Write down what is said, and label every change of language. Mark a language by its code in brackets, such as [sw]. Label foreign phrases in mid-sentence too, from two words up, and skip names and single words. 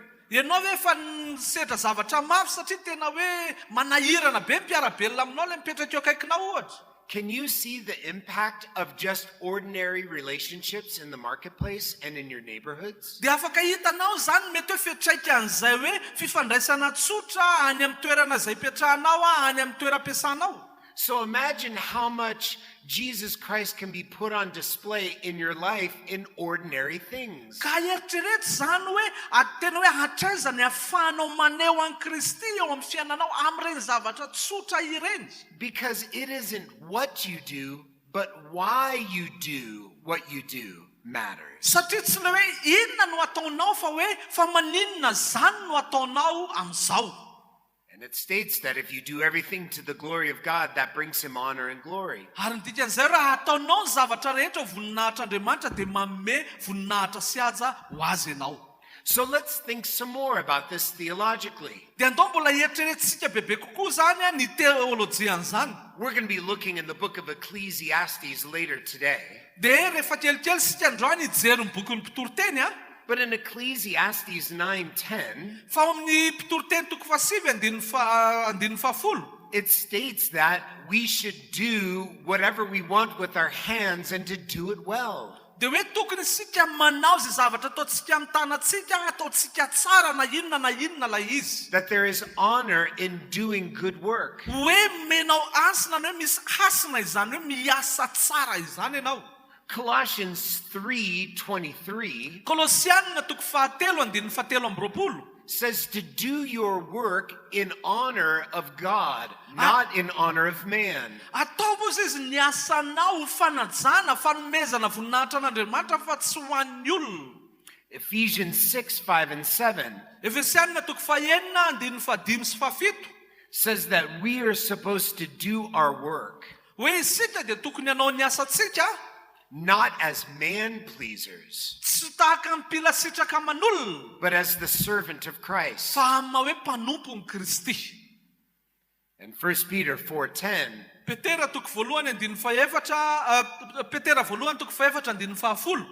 [mg] Ianao ve efa nisedra zavatra mafy satria tena hoe manahirana be mpiarabelona aminao le mipetraka eo akaikinao ohatra? [en] Can you see the impact of just ordinary relationships in the marketplace and in your neighborhoods? [mg] Dia afaka hitanao zany mety hoe fetraika an'izay hoe fifandraisana tsotra any amin'ny toerana izay ipetrahanao any amin'ny toeram-piasanao. [en] So imagine how much Jesus Christ can be put on display in your life in ordinary things. [mg] Ka eritreretra zany hoe tena hoe hatraiza ny ahafahanao maneho an Kristy eo amin'ny fiainanao amin'ireny zavatra tsotra ireny. [en] Because it isn't what you do, but why you do what you do matters. [mg] Satria tsy le hoe inona no ataonao fa hoe fa maninona zany no ataonao amin'izao. [en] And it states that if you do everything to the glory of God, that brings Him honor and glory. [mg] Ary ny dikan'izay raha ataonao ny zavatra rehetra ho voninahitr'Andriamanitra dia manome voninahitra sy haja ho azy ianao. [en] So let's think some more about this theologically. [mg] Dia andao mbola eritreretintsika bebe kokoa zany ny teolojian'izany. [en] We're going to be looking in the book of Ecclesiastes later today. [mg] Dia rehefa kelikely sika androany hijery ny boky ny mpitoroteny [en] But in Ecclesiastes 9:10, [mg] fa amin'ny mpitoroteny toko fasivy andiny fahafolo, [en] it states that we should do whatever we want with our hands and to do it well. [mg] dia hoe tokony sika manao zay zavatra ataontsika amin'ny tanantsika ataontsika tsara na inona lay izy. [en] That there is honor in doing good work. [mg] Hoe menao asina na hoe misy hasina izany hoe miasa tsara izany ianao. [en] Colossians 3:23 [mg] Kolosianina toko fahatelo andiny fahatelo amby roapolo [en] says to do your work in honor of God, not in honor of man. [mg] ataovy izy izy ny asanao fanajana fanomezana voninahitra an'Andriamanitra fa tsy ho an'ny olona. [en] Ephesians 6:5-7 [mg] Efesianina toko fahaenina andiny fahadimy sy fahafito [en] says that we are supposed to do our work [mg] hoe isika dia tokony hanao ny asantsika [en] not as man pleasers, [mg] tsy tahaka ny mpila sitraka aman'olona [en] but as the servant of Christ. [mg] fa amin'ny hoe mpanompo ny Kristy. [en] And 1 Peter 4:10 [mg] Petera toko voalohany andiny fahaefatra Petera voalohany toko fahaefatra andiny fahafolo